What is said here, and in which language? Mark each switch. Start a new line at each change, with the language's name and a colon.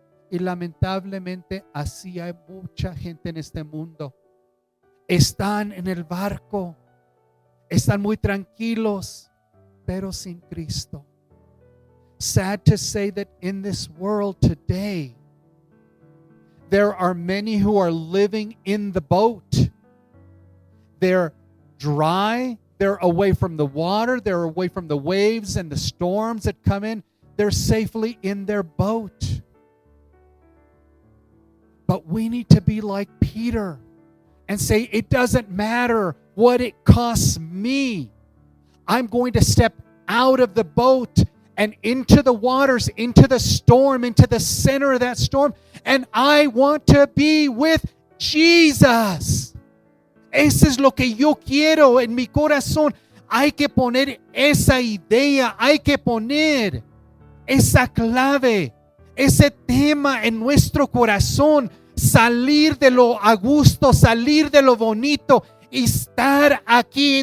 Spanish: Y lamentablemente así hay mucha gente en este mundo. Están en el barco, están muy tranquilos, pero sin Cristo.
English: Sad to say that in this world today, there are many who are living in the boat. They're dry, they're away from the water, they're away from the waves and the storms that come in. They're safely in their boat. But we need to be like Peter and say, it doesn't matter what it costs me. I'm going to step out of the boat and into the waters, into the storm, into the center of that storm. And I want to be with Jesus.
Spanish: Eso es lo que yo quiero en mi corazón. Hay que poner esa idea, hay que poner esa clave, ese tema en nuestro corazón. Salir de lo a gusto, salir de lo bonito y estar aquí.